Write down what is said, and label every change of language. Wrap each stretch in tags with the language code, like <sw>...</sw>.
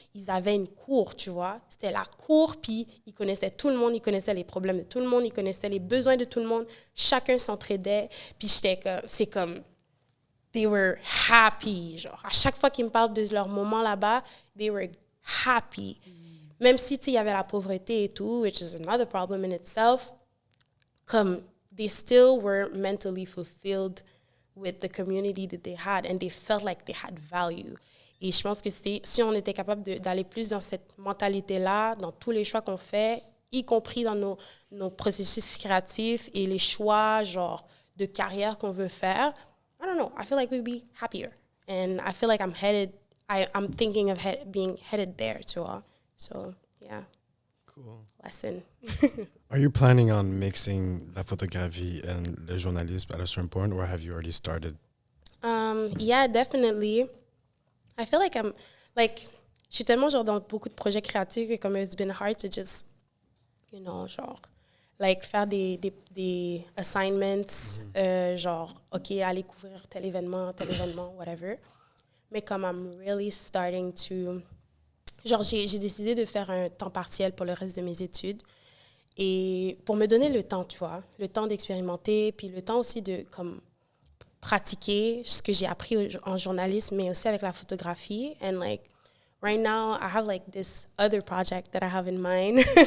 <fr>Ils avaient une cour, tu vois. C'était la cour, puis ils connaissaient tout le monde, ils connaissaient les problèmes de tout le monde, ils connaissaient les besoins de tout le monde. Chacun s'entraidait. Puis, c'est comme...</fr> <en>They were happy,</en> <fr>genre. À chaque fois qu'ils me parlent de leur moment là-bas,</fr> <en>they were happy.</en> <fr>Même si, tu sais, il y avait la pauvreté et tout,</fr> <en>which is another problem in itself, comme, they still were mentally fulfilled with the community that they had, and they felt like they had value.</en> <fr>Et je pense que si on était capable d'aller plus dans cette mentalité-là, dans tous les choix qu'on fait, y compris dans nos processus créatifs et les choix, genre, de carrière qu'on veut faire,</fr> <en>I don't know, I feel like we'd be happier. And I feel like I'm thinking of being headed there,</en> <fr>tu vois.</fr> <en>So, yeah. Cool. Lesson. Are you planning on mixing la photographie and le journalisme at a certain point, or have you already started? Yeah, definitely. I feel like</en> <fr>je suis tellement genre dans beaucoup de projets créatifs que comme</fr> <en>it's been hard to just, you know,</en> <fr>genre, like faire des assignments, genre, OK, aller couvrir tel événement, whatever. Mais comme</fr> <en>I'm really starting to...</en> <fr>Genre, j'ai décidé de faire un temps partiel pour le reste de mes études. Et pour me donner le temps, tu vois, le temps d'expérimenter, puis le temps aussi de comme, pratiquer ce que j'ai appris en journalisme, mais aussi avec la photographie.</fr> <en>And like, right now, I have like this other project that I have in mind.</en>